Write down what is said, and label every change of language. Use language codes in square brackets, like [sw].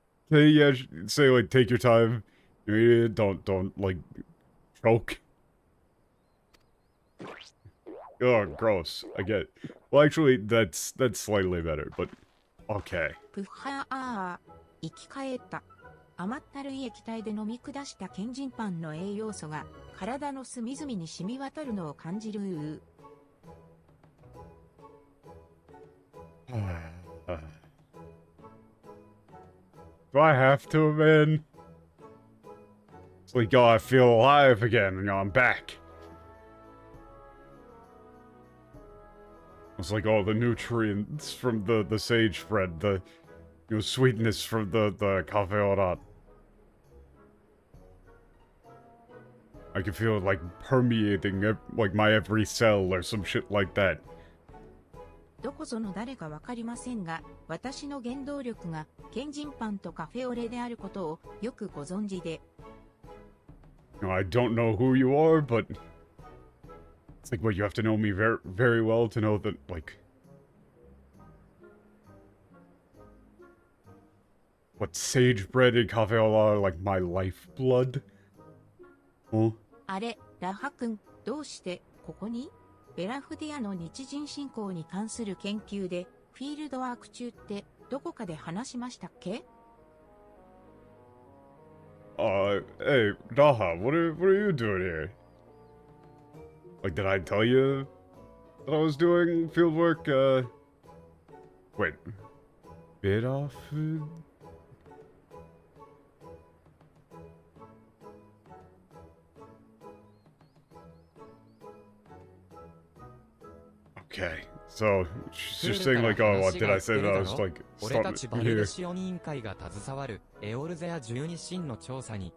[en] Hey, yeah, say like take your time. Don't like choke. Oh, gross. I get it. Well, actually, that's slightly better, but okay. [ja] プハー、生き返った。甘ったるい液体で飲み下したケンジンパンの栄養素が体の隅々に染み渡るのを感じる。 [en] Do I have to, man? It's like, oh, I feel alive again. I'm back. It's like all the nutrients from the sage bread, the sweetness from the cafe au lait. I can feel it like permeating like my every cell or some shit like that. [ja] どこぞの誰かわかりませんが、私の原動力がケンジンパンとカフェオレであることをよくご存知で。 [en] I don't know who you are, but it's like, what, you have to know me very, very well to know that, like, what, sage bread and cafe au lait are like my lifeblood? Huh? [ja] あれ、ラハ君、どうしてここに？ベラフディアの日人信仰に関する研究でフィールドワーク中ってどこかで話しましたっけ？ [en] Hey, Raha, what are you doing here? Like, did I tell you that I was doing field work? Wait, bit off? Okay, so she's saying like, oh, what did I say that I was like [ja] 俺たちバリ [en] here? [ja] デシオン委員会が携わるエオルゼア12神の調査に